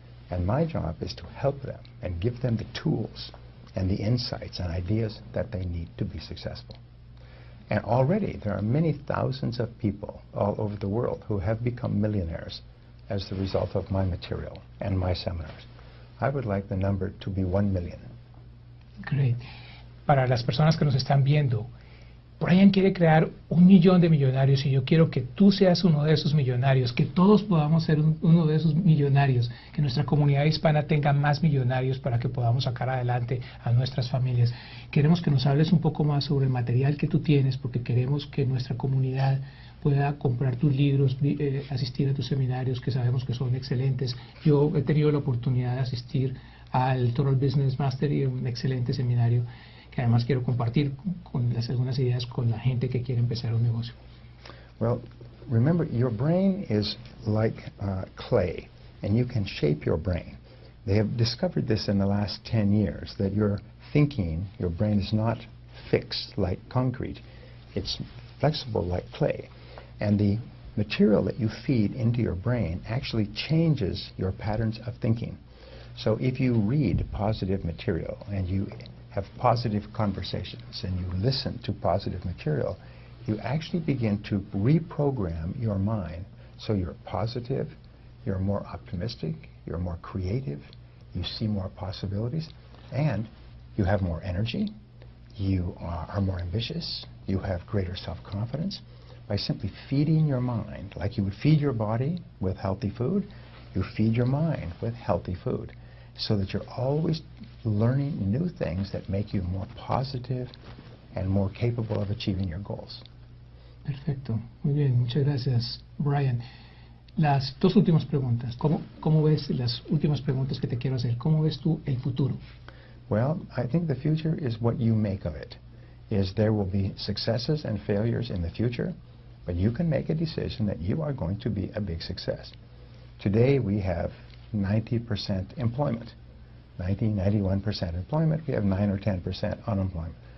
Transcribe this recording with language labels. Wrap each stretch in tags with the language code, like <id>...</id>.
<en>And my job is to help them and give them the tools and the insights and ideas that they need to be successful. And already there are many thousands of people all over the world who have become millionaires as the result of my material and my seminars. I would like the number to be 1 million. Great.</en> <es>Para las personas que nos están viendo, Brian quiere crear 1 millón de millonarios y yo quiero que tú seas uno de esos millonarios, que todos podamos ser uno de esos millonarios, que nuestra comunidad hispana tenga más millonarios para que podamos sacar adelante a nuestras familias. Queremos que nos hables un poco más sobre el material que tú tienes, porque queremos que nuestra comunidad pueda comprar tus libros, asistir a tus seminarios, que sabemos que son excelentes. Yo he tenido la oportunidad de asistir al Total Business Master y un excelente seminario que además quiero compartir con algunas ideas con la gente que quiere empezar un negocio.</es> <en>Well, remember, your brain is like clay, and you can shape your brain. They have discovered this in the last 10 years, that your thinking, your brain is not fixed like concrete. It's flexible like clay. And the material that you feed into your brain actually changes your patterns of thinking. So if you read positive material and you have positive conversations and you listen to positive material, you actually begin to reprogram your mind so you're positive, you're more optimistic, you're more creative, you see more possibilities, and you have more energy, you are more ambitious, you have greater self-confidence. By simply feeding your mind, like you would feed your body with healthy food, you feed your mind with healthy food, so that you're always learning new things that make you more positive and more capable of achieving your goals.</en> <es>Perfecto, muy bien, muchas gracias, Brian. Las dos últimas preguntas, ¿cómo ves las últimas preguntas que te quiero hacer? ¿Cómo ves tú el futuro?</es> <en>Well, I think the future is what you make of it. There will be successes and failures in the future, but you can make a decision that you are going to be a big success. Today we have 90% employment. 91% employment, we have 9 or 10% unemployment.</en>